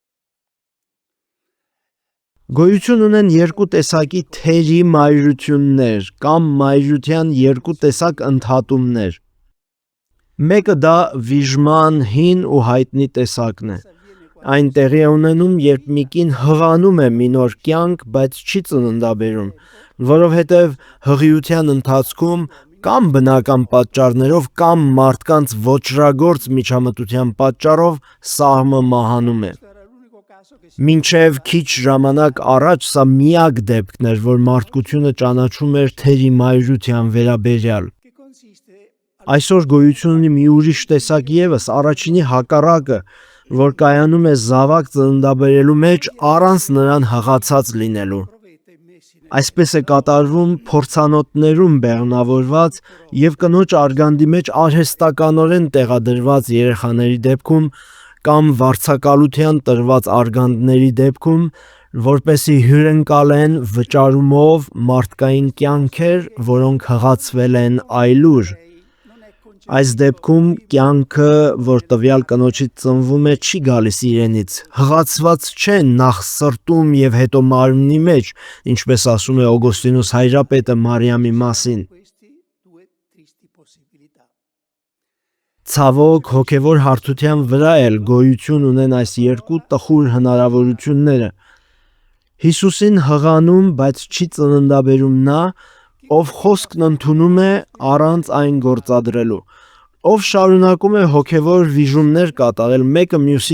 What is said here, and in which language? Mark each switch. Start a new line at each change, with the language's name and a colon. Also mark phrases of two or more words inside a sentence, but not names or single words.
Armenian: Գոյություն ունեն երկու տեսակի թերի մայրություններ կամ մայրության երկու տեսակ ընդհատումներ։ Մեկը դա վիժման հին ու հայտնի տեսակն է։ Այն տեղի է ունենում, երբ մի կին հղանում է մի նոր կյանք, բայց չի ծննդաբերում, որովհետև հղիության ընթացքում կամ բնական պատճառներով կամ մարդկանց ոճրագործ միջամտության պատճառով սաղմը մահանում է։
Italian: Era l'unico caso che si
Armenian: Մինչև քիչ ժամանակ առաջ սա միակ դեպքն էր, որ մարդկությունը ճանաչում էր թերի մայրության վերաբերյալ։
Italian: che consiste
Armenian: Այսօր գոյություն ունի մի ուրիշ տեսակ եւս, առաջինի հակառակը, որ կայանում է զավակ ծննդաբերելու մեջ առանց նրան հղացած լինելու։
Italian: provete messi nel
Armenian: Այսպես է կատարվում փորձանոթներում բեղմնավորված եւ կնոջ արգանդի մեջ արհեստականորեն տեղադրված երեխաների դեպքում կամ վարձակալության տրված արգանդների դեպքում, որպեսի հյուրընկալեն վճարումով մարդկային կյանքեր, որոնք հղացվել են այլուր։
Italian: non è concesso
Armenian: Այս դեպքում կյանքը, որ տվյալ կնոջից ծնվում է, չի գալիս իրենից, հղացված չէ նախ սրտում եւ հետո մարմնի մեջ, ինչպես ասում է Օգոստինոս Հայրապետը Մարիամի մասին։
Italian: questi due tristi possibilità.
Armenian: Ցավոք հոգևոր հարթության վրա էլ գոյություն ունեն այս երկու տխուր հնարավորությունները։ Հիսուսին հղանում, բայց չի ծննդաբերում նա, ով խոսքն ընդունում է առանց այն գործադրելու, ով շարունակում է հոգևոր վիժումներ կատարել մեկը մյուսի